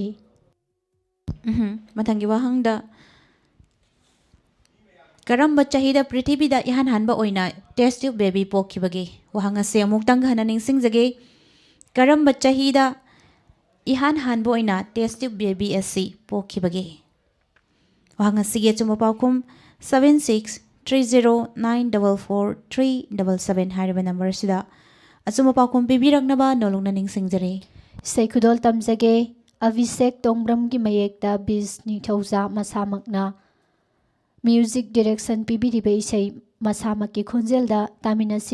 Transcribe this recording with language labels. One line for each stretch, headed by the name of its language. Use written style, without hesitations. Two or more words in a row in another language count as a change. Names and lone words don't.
Manipuri: mathangi wahangda karamba chahida prithibida ihan hanba oina
English: test tube baby
Manipuri: pokhibage wahang ase amuktang hana ningsingjage karamba chahida ihan hanba oina
English: test tube baby
Manipuri: ase pokhibage wahang asige chuma paukum 7630944377 hariba number sida achuma paukum bibiraknaba nolongna ningsingjare. ꯏꯁꯩ ꯈꯨꯗꯣꯜ ꯇꯝꯖꯒꯦ. ꯑꯚꯤꯁꯦꯛ ꯇꯣꯡꯕ꯭ꯔꯝꯒꯤ ꯃꯌꯦꯛꯇ ꯕꯤꯁ ꯅꯤꯡꯊꯧꯖꯥ ꯃꯁꯥꯃꯛꯅ
English: music direction
Manipuri: ꯄꯤꯕꯤꯔꯤꯕ ꯏꯁꯩ ꯃꯁꯥꯃꯛꯀꯤ ꯈꯣꯟꯖꯦꯜꯗ ꯇꯥꯃꯤꯟꯅꯁꯤ.